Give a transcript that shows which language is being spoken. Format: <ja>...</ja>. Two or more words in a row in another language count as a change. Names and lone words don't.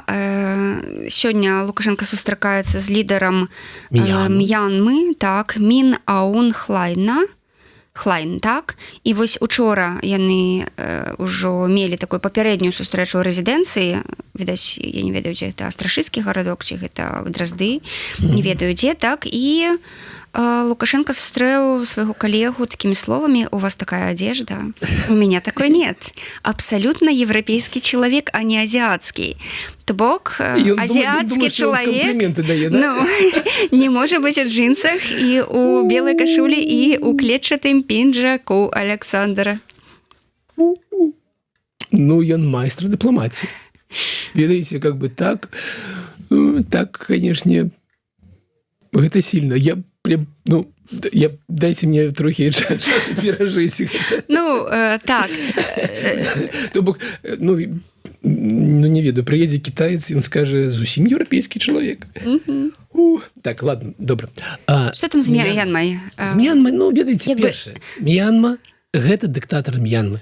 <be>Сёння Лукашенко сустракаецца з лідарам М'янмы, так, Мін Аун Хлайн, так. І вось учора яны ўжо мелі такую папярэднюю сустрэчу ў рэзідэнцыі. Відаць, я не ведаю, дзе гэта астражыскі гарадок, ці гэта Дразды, не ведаю дзе, так. І Лукашенко сустрэў свайго калегу такімі словамі:</be> <ru>у вас такая одежда, у меня такой нет. Абсолютно европейский человек, а не азиатский.</ru> <be>То бок</be> <ru>азиатский человек не может быть у джинсах и у белой кашулі и у клетчатым пінжаку Александра.</ru> <be>Ну, ён майстер дипломатии.</be> <ru>Видите, как бы так, конечно, это сильно.</ru> <be>Дайте мне трохи часу перажыць. Так. То бок, не ведаю, прыедзе кітаец, ён скажа: зусім еўрапейскі чалавек. Так, ладно, добра. Што там з М'янмай? З М'янмай, ведаеце, першае. М'янма – гэта дыктатар М'янмы.</be>